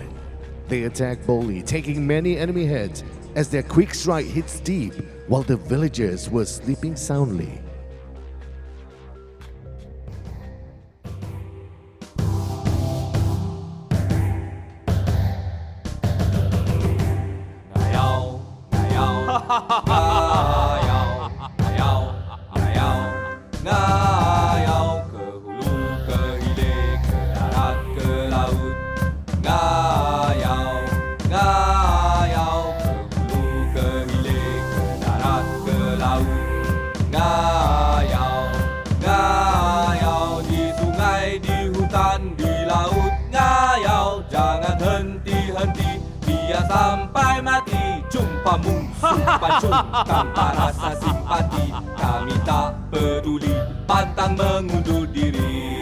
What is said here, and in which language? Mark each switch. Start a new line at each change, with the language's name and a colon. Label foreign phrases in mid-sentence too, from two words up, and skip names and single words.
English: They attack boldly, taking many enemy heads as their quick strike hits deep while the villagers were sleeping soundly.
Malay: Ngayau, ngayau, ngayau, ngayau, ngayau, ngayau ke hulu, ke hilir, ke darat, ke laut. Ngayau, ngayau ke hulu, ke hilir, ke darat, ke laut. Ngayau, ngayau di sungai, di hutan, di laut. Ngayau, jangan henti-henti, biar sampai mati. Jumpa musuh pancung tanpa rasa simpati. Kami tak peduli, pantang mengundur diri.